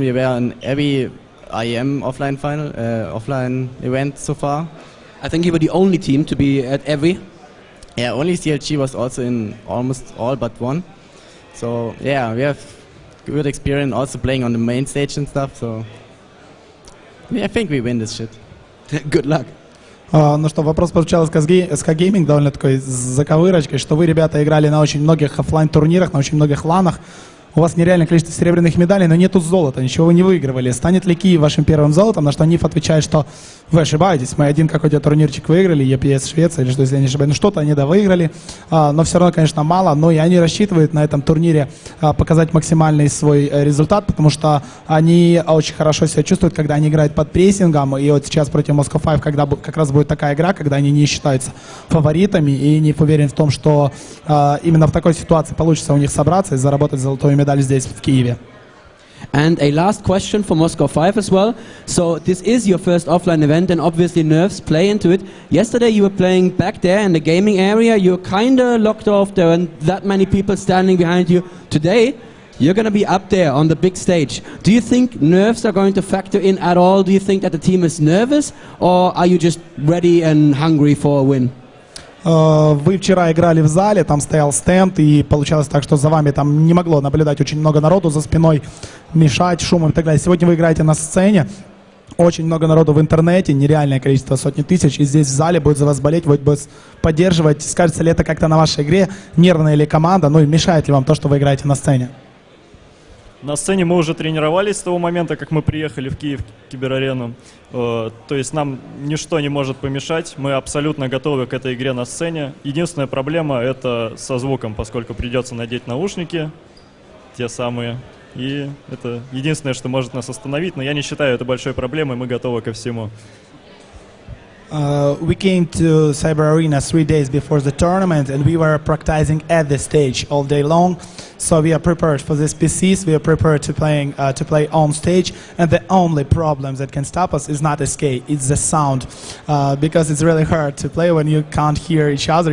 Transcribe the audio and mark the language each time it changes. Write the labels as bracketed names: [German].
[English] We were in every IEM offline event so far. I think you were the only team to be at every. Yeah, only CLG was also in almost all but one. So yeah, we have good experience also playing on the main stage and stuff. So I think we win this shit. Good luck. [Russian] Ну что, вопрос прозвучал из SK Gaming довольно такой с заковырочкой, что вы, ребята, играли на очень многих офлайн турнирах, на очень многих ланах. У вас нереальное количество серебряных медалей, но нету золота, ничего вы не выигрывали. Станет ли Киев вашим первым золотом? На что Ниф отвечает, что вы ошибаетесь, мы один какой-то турнирчик выиграли, EPS Швеция или что, если я не ошибаюсь. Ну что-то они выиграли, но все равно, конечно, мало. Но и они рассчитывают на этом турнире показать максимальный свой результат, потому что они очень хорошо себя чувствуют, когда они играют под прессингом. И вот сейчас против Moscow 5, когда как раз будет такая игра, когда они не считаются фаворитами, и Ниф уверен в том, что именно в такой ситуации получится у них собраться и заработать золотую медаль здесь, в Киеве. [English] And a last question for Moscow 5 as well. So this is your first offline event and obviously nerves play into it. Yesterday you were playing back there in the gaming area. You're kind of locked off. There weren't that many people standing behind you. Today you're going to be up there on the big stage. Do you think nerves are going to factor in at all? Do you think that the team is nervous or are you just ready and hungry for a win? [Russian] Вы вчера играли в зале, там стоял стенд, и получалось так, что за вами там не могло наблюдать очень много народу за спиной, мешать шумом и так далее. Сегодня вы играете на сцене, очень много народу в интернете, нереальное количество, сотни тысяч, и здесь в зале будет за вас болеть, будет поддерживать. Скажется ли это как-то на вашей игре, нервная ли команда, ну и мешает ли вам то, что вы играете на сцене? На сцене мы уже тренировались с того момента, как мы приехали в Киев, киберарену. То есть нам ничто не может помешать. Мы абсолютно готовы к этой игре на сцене. Единственная проблема — это со звуком, поскольку придется надеть наушники, те самые. И это единственное, что может нас остановить. Но я не считаю это большой проблемой, мы готовы ко всему. [English] We came to Cyber Arena 3 days before the tournament, and we were practicing at the stage all day long. So we are prepared for these PCs. We are prepared to play on stage. And the only problem that can stop us is not SK, it's the sound, because it's really hard to play when you can't hear each other.